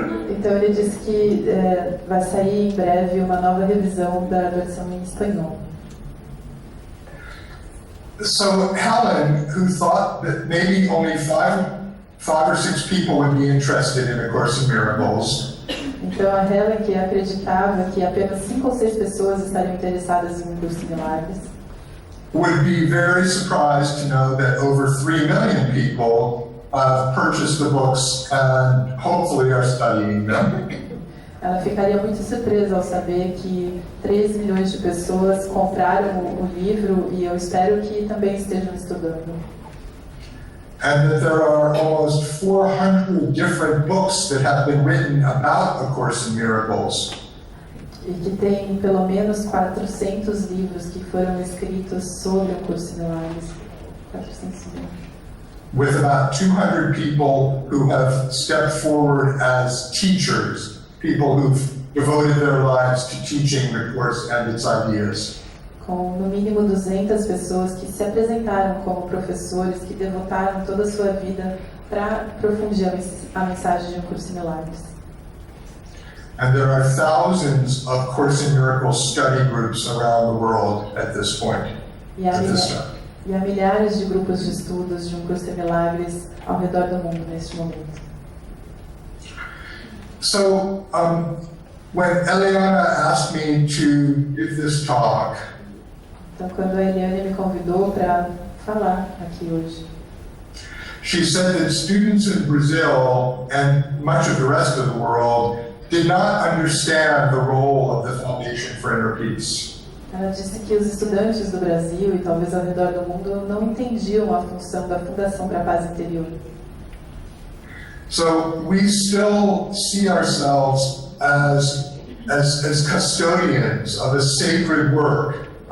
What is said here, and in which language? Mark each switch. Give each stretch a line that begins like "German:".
Portuguese: Então ele disse que vai sair em breve uma nova revisão da versão em espanhol.
English: So Helen, who thought that maybe only five or six people would be interested in A Course in Miracles.
Portuguese: Então a Helen, que acreditava que apenas 5 ou 6 pessoas estariam interessadas em um curso em Milagres,
English: would be very surprised to know that over 3 million people purchased the books and hopefully are studying them.
Portuguese: ela ficaria muito surpresa ao saber que 3 milhões de pessoas compraram o livro e eu espero que também estejam estudando.
English: And that there are almost 400 different books that have been written about A Course in Miracles.
Portuguese: E que tem pelo menos 400 livros que foram escritos sobre o curso em Milagres. 400 livros.
English: With about 200 people who have stepped forward as teachers, people who've devoted their lives to teaching the course and its ideas.
Portuguese: Com no mínimo 200 pessoas que se apresentaram como professores, que devotaram toda a sua vida para profundir a mensagem de um curso em Milagres.
English: And there are thousands of Course in Miracles study groups around the world at this point, at this time.
Portuguese: E há milhares de grupos de estudos de um curso em Milagres ao redor do mundo neste momento.
English: So, when Eliana asked me to give this talk,
Portuguese: Então, quando a Eliane me convidou para falar aqui hoje,
English: she said that students in Brazil and much of the rest of the world did not understand the role of the Foundation for Inner Peace.
Portuguese: ela disse que os estudantes do Brasil e talvez ao redor do mundo não entendiam a função da Fundação para a Paz Interior.
English: So we still see ourselves as custodians of a sacred work.